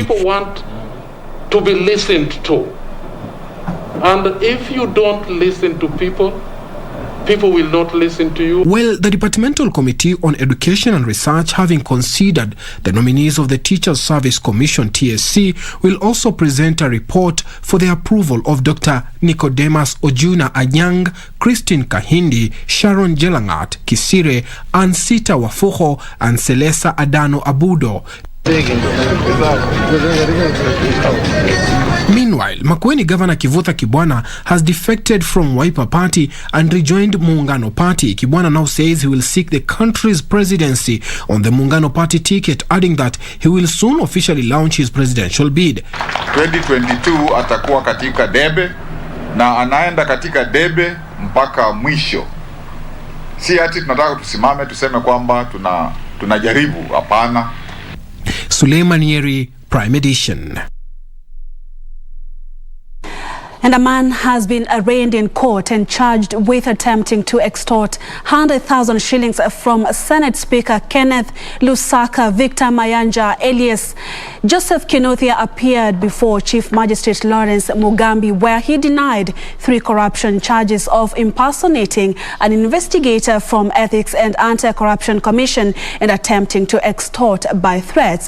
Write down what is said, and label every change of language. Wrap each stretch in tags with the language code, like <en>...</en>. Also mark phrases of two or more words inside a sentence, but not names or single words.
<en>People want to be listened to. And if you don't listen to people will not listen to you. Well, the Departmental Committee on Education and Research, having considered the nominees of the Teachers Service Commission (TSC), will also present a report for the approval of Dr. Nicodemus Ojuna Anyang, Christine Kahindi, Sharon Jelangat Kisire, Ansita Wafuho, and Selesa Adano Abudo. Meanwhile, Makueni Governor Kivutha Kibwana has defected from Wiper Party and rejoined Muungano Party. Kibwana now says he will seek the country's presidency on the Muungano Party ticket, adding that he will soon officially launch his presidential bid.</en> <sw>2022 atakuwa katika debe na anaenda katika debe mpaka mwisho. Si ati tunataka tusimame tuseme kwamba tunajaribu, hapana. Suleiman Yeri, Prime Edition.</sw> <en>And a man has been arraigned in court and charged with attempting to extort 100,000 shillings from Senate Speaker Kenneth Lusaka. Victor Mayanja alias Joseph Kinothia appeared before Chief Magistrate Lawrence Mugambi, where he denied 3 corruption charges of impersonating an investigator from Ethics and Anti-Corruption Commission and attempting to extort by threats.</en>